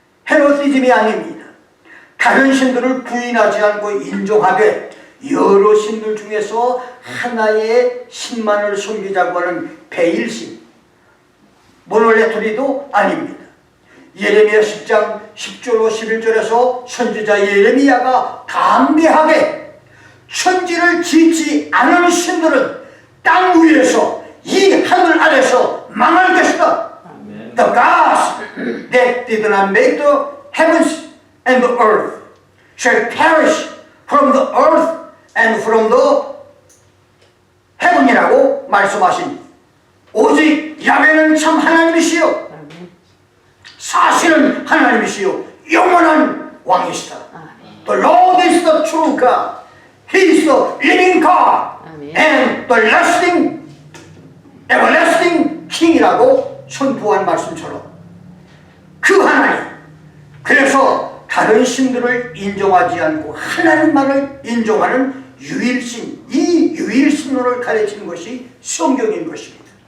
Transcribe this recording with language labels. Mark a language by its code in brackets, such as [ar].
[ko] 헤노티즘이 아닙니다. 다른 신들을 부인하지 않고 인정하되 여러 신들 중에서 하나의 신만을 섬기자고 하는 베일신, 모놀레토리도 아닙니다. 예레미야 10장 10절로 11절에서 선지자 예레미야가 담대하게 천지를 짓지 않은 신들은 땅 위에서 이 하늘 아래서 망할 것이다. 아멘. [en] The gods that did not make the heavens and the earth shall perish from the earth and from the heaven [ko] 이라고 말씀하신, 오직 야훼는 참 하나님이시요 사실은 하나님이시요 영원한 왕이시다. [en] The Lord is the true God. He is the living God and the lasting, everlasting King [ko] 이라고 선포한 말씀처럼 그 하나님, 그래서 다른 신들을 인정하지 않고 하나님만을 인정하는 유일신, 이 유일신론을 가르치는 것이 성경인 것입니다.